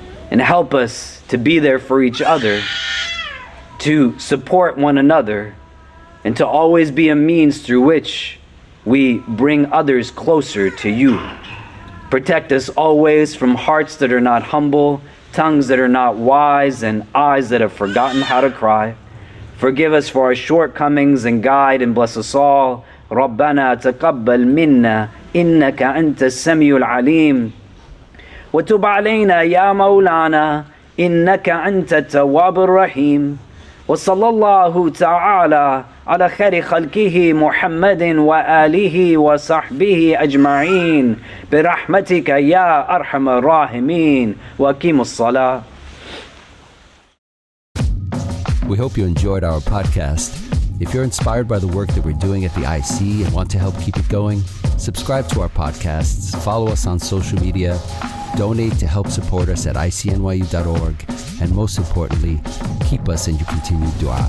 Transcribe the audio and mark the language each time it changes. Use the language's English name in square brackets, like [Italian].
[English] And help us to be there for each other, to support one another, and to always be a means through which we bring others closer to you. Protect us always from hearts that are not humble, tongues that are not wise, and eyes that have forgotten how to cry. Forgive us for our shortcomings and guide and bless us all. [Arabic] رَبَّنَا تَقَبَّلْ مِنَّا إِنَّكَ أَنْتَ السَّمِيعُ الْعَلِيمُ وَتُبْ عَلَيْنَا يَا مَوْلَانَا إِنَّكَ أَنْتَ التَّوَّابُ الرَّحِيمُ وصلى الله تعالى على خير خلقه محمد وآله وصحبه أجمعين برحمتك يا أرحم الراحمين وأقيموا الصلاة. [English] We hope you enjoyed our podcast. If you're inspired by the work that we're doing at the IC and want to help keep it going, subscribe to our podcasts, follow us on social media, donate to help support us at ICNYU.org, and most importantly, keep us in your continued du'as. Until next time, inshallah.